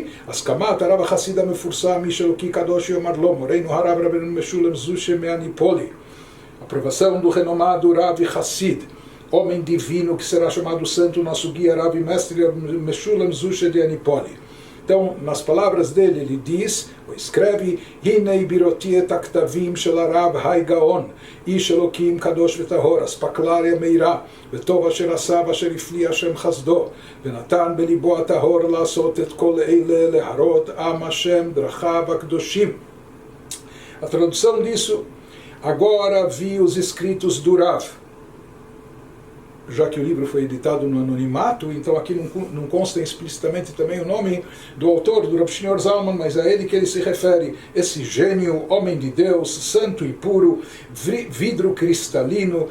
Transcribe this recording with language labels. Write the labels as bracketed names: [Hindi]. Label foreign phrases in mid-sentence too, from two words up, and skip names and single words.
[Hebrew] הסכמת הרב החסיד המפורסם איש אלקי קדוש יאמר לו מורנו הרב רבינו משולם זושא מאניפולי. [Portuguese] Aprovação do renomado [Hebrew] Rav Hassid, [Portuguese] homem divino que será chamado santo, nosso guia, Rav e mestre Meshulam Zushe de Anipoli. Então, nas palavras dele, ele diz, ou escreve: [Hebrew] הנה ראיתי את הכתבים של הרב הגאון איש אלקים קדוש וטהור אספקלריא המאירה וטוב אשר עשה ואשר הפליא השם חסדו ונתן בלבו הטהור לעשות את כל אלה להורות עם השם דרכיו הקדושים. [Portuguese] A tradução disso: agora vi os escritos do Rav, já que o livro foi editado no anonimato, então aqui não consta explicitamente também o nome do autor, do Rav Shneur Zalman, mas é a ele que ele se refere, esse gênio, homem de Deus, santo e puro, vidro cristalino.